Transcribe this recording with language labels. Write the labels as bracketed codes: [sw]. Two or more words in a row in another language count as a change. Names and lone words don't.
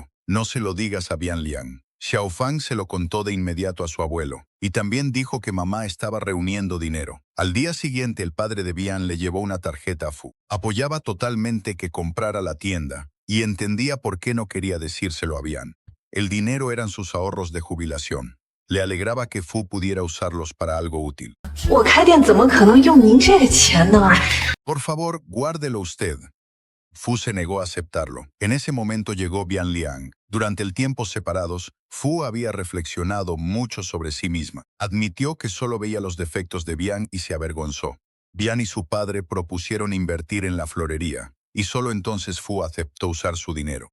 [es] No se lo digas a Bian Liang. Xiaofang se lo contó de inmediato a su abuelo, y también dijo que mamá estaba reuniendo dinero. Al día siguiente el padre de Bian le llevó una tarjeta a Fu. Apoyaba totalmente que comprara la tienda, y entendía por qué no quería decírselo a Bian. El dinero eran sus ahorros de jubilación. Le alegraba que Fu pudiera usarlos para algo útil. [zh] 我开店怎么可能用您这个钱呢？ [es] Por favor, guárdelo usted. Fu se negó a aceptarlo. En ese momento llegó Bian Liang. Durante el tiempo separados, Fu había reflexionado mucho sobre sí misma. Admitió que solo veía los defectos de Bian y se avergonzó. Bian y su padre propusieron invertir en la florería, y solo entonces Fu aceptó usar su dinero.